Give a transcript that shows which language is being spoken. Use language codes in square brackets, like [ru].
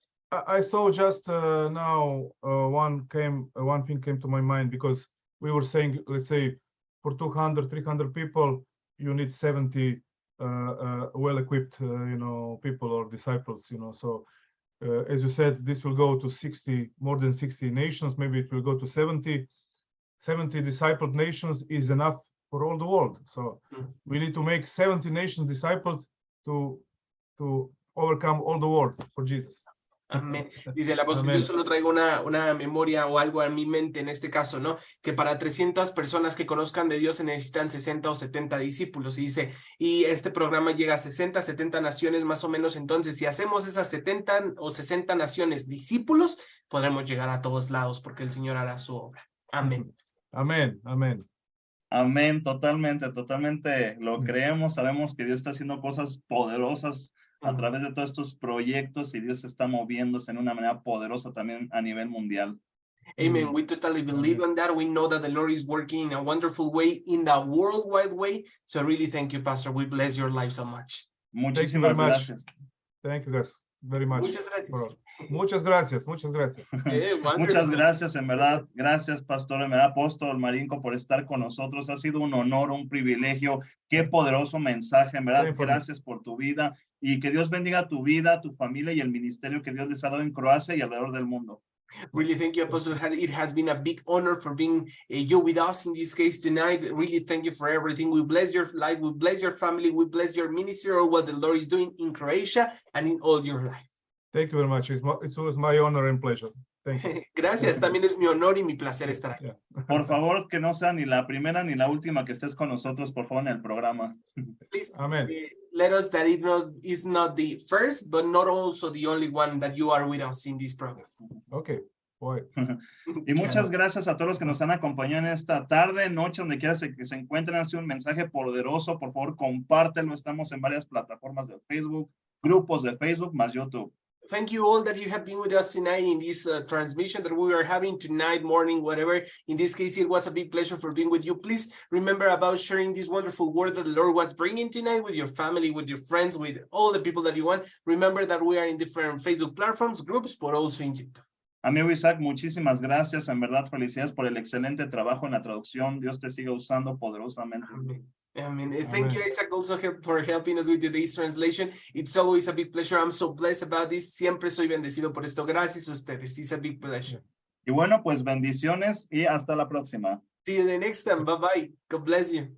[en] I saw just now one thing came to my mind, because we were saying, let's say, for 200, 300 people, you need 70 well-equipped, people or disciples, So as you said, this will go to 60, more than 60 nations. Maybe it will go to 70. 70 discipled nations is enough for all the world. So we need to make 70 nations discipled to overcome all the world for Jesus. [es] Amén. Dice el apóstol, yo solo traigo una memoria o algo a mi mente en este caso, ¿no? Que para 300 personas que conozcan de Dios se necesitan 60 o 70 discípulos. Y dice, y este programa llega a 60, 70 naciones más o menos. Entonces, si hacemos esas 70 o 60 naciones discípulos, podremos llegar a todos lados porque el Señor hará su obra. Amén. Amén. Amén. Amén. Totalmente lo creemos. Sabemos que Dios está haciendo cosas poderosas a través de todos estos proyectos, y Dios está moviéndose en una manera poderosa también a nivel mundial. [en] Amen. We totally believe on that. We know that the Lord is working in a wonderful way, in the worldwide way. So really thank you, Pastor. We bless your life so much. [es] Muchísimas gracias. [en] Thank you, guys, very much. [es] Muchas gracias. Muchas gracias, muchas gracias. Muchas gracias, en verdad. Gracias, pastor, en verdad, apóstol Marinko, por estar con nosotros. Ha sido un honor, un privilegio. Qué poderoso mensaje, en verdad. Gracias por tu vida y que Dios bendiga tu vida, tu familia y el ministerio que Dios les ha dado en Croacia y alrededor del mundo. [en] Really, thank you, Apostle. It has been a big honor for being you with us in this case tonight. Really, thank you for everything. We bless your life, we bless your family, we bless your ministry, or what the Lord is doing in Croatia and in all your life. Thank you very much. It was my honor and pleasure. Thank you. [es] Gracias, también es mi honor y mi placer estar aquí. Por favor, que no sea ni la primera ni la última que estés con nosotros, por favor, en el programa. [en] Please, Amen. Let us that it is not the first, but not also the only one that you are with us in this program. Okay. Boy. [es] Y muchas gracias a todos los que nos han acompañado en esta tarde, noche, donde quiera que se encuentren. Ha sido un mensaje poderoso. Por favor, compártelo. Estamos en varias plataformas de Facebook, grupos de Facebook, más YouTube. [en] Thank you all that you have been with us tonight in this transmission that we are having tonight, morning, whatever. In this case, it was a big pleasure for being with you. Please remember about sharing this wonderful word that the Lord was bringing tonight with your family, with your friends, with all the people that you want. Remember that we are in different Facebook platforms, groups, but also in YouTube. [es] Amigo Isaac, muchísimas gracias. En verdad, felicidades por el excelente trabajo en la traducción. Dios te siga usando poderosamente. [en] Amen. Amen. Thank you, Isaac, also for helping us with today's translation. It's always a big pleasure. I'm so blessed about this. [es] Siempre soy bendecido por esto. Gracias a ustedes. [en] It's a big pleasure. [es] Y bueno, pues bendiciones y hasta la próxima. [en] See you the next time. Bye-bye. God bless you.